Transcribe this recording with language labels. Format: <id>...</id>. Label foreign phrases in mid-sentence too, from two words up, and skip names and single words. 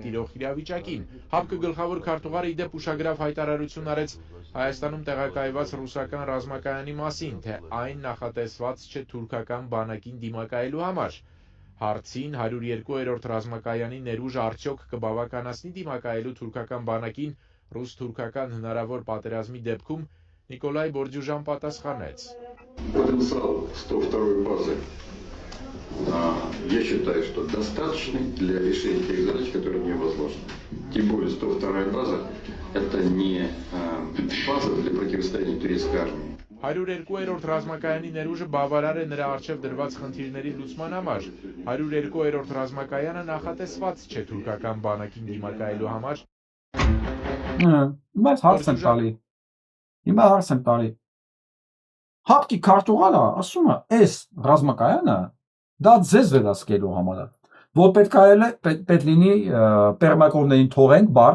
<hy>տիրող իրավիճակին։ ՀԱՊԿ գլխավոր քարտուղարը իդեպ ուշագրավ հայտարարություն արեց Հայաստանում տեղակայված ռուսական ռազմակայանի մասին, թե այն նախատեսված չէ թուրքական բանակին դիմակայելու համար։ Հարցին 102-րդ ռազմակայանի ներուժը արդյոք կբավականացնի դիմակայելու թուրքական бանակին ռուս-թուրքական հնարավոր պատերազմի դեպքում Նիկոլայ Բորջուժան պատասխանեց.</hy> <ru>Потенциал 102-й базы, я считаю, что достаточный для решения тех задач, которые мне возложены. Тем более 102-я база – это не база для противостояния турецкой армии.</ru> <hy>102-րդ ռազմակայանի ներուժը բավարար է նրա առջև դրված խնդիրների լուծման համար։ 102-րդ ռազմակայանը նախատեսված չէ թուրքական բանակին դիմակայելու համար։ Բայց հարց եմ տալի։ ՀԱՊԿ-ի քարտուղարը ասում է, այս ռազմակայանը դա ձեզ վերահսկելու համար է, որ պետք լինի պերմակորներին թողենք</hy>